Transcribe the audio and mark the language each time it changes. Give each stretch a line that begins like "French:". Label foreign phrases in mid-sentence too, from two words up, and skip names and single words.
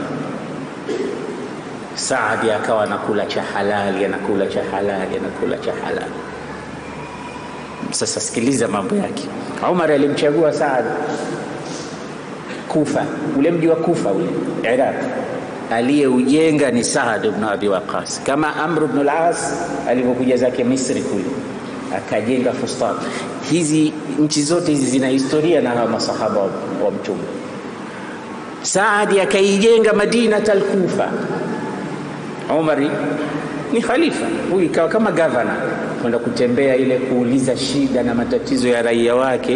Swahili: Saad akawa anakula cha halali, anakula cha halali. Sasa sikiliza mambo yake. Umar alimchagua Saad Kufa, ule mji wa Kufa ule Iraq, aliyeujenga ni Saad ibn Abi Waqqas, kama Amr ibn al-As alipokuja zake Misri kule akajenga Fustat. Hizi nchi zote hizi zina historia na masahaba wa Mtume. Saad akaijenga Madina al-Kufa. Umar ni khalifa, huyu ikawa kama governor, kwenda kutembea ile kuuliza shida na matatizo ya raia wake.